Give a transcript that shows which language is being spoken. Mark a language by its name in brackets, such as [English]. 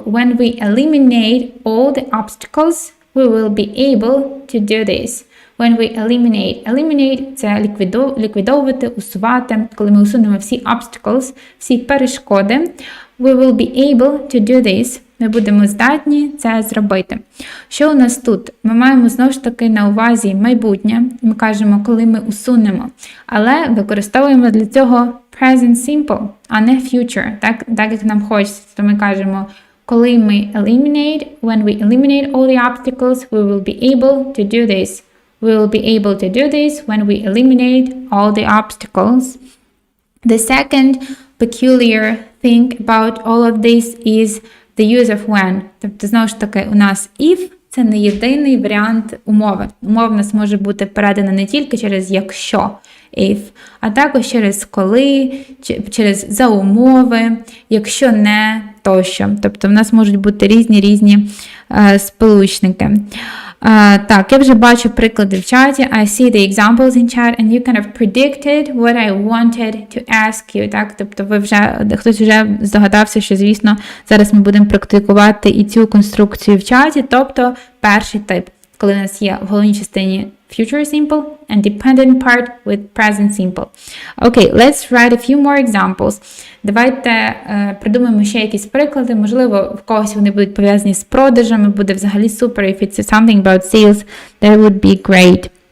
[English] When we eliminate all the obstacles, we will be able to do this. When we eliminate [Ukrainian] – це ліквідовувати, усувати. Коли ми усунемо всі obstacles, всі перешкоди, [English] we will be able to do this. [Ukrainian] Ми будемо здатні це зробити. Що у нас тут? Ми маємо знову ж таки на увазі майбутнє. Ми кажемо, коли ми усунемо. Але використовуємо для цього present simple, а не future. Так як нам хочеться. То ми кажемо, коли ми [English] when we eliminate all the obstacles, we will be able to do this. We will be able to do this when we eliminate all the obstacles. The second peculiar thing about all of this is the use of when. [Ukrainian] Тобто, знову ж таки, у нас if – це не єдиний варіант умови. Умова в нас може бути передана не тільки через якщо, if, а також через коли, через за умови, якщо не, тощо. Тобто, в нас можуть бути різні сполучники. Так, я вже бачу приклади в чаті. [English] I see the examples in chat and you kind of predicted what I wanted to ask you. [Ukrainian] Так, тобто хтось вже здогадався, що, звісно, зараз ми будемо практикувати і цю конструкцію в чаті. Тобто, перший тип, коли у нас є в головній частині future simple [English] and dependent part with present simple. Okay, let's write a few more examples. [Ukrainian] Давайте придумаємо ще якісь приклади. Можливо, в когось вони будуть пов'язані з продажами. Буде взагалі супер. [English] If it's something about sales, that would be great.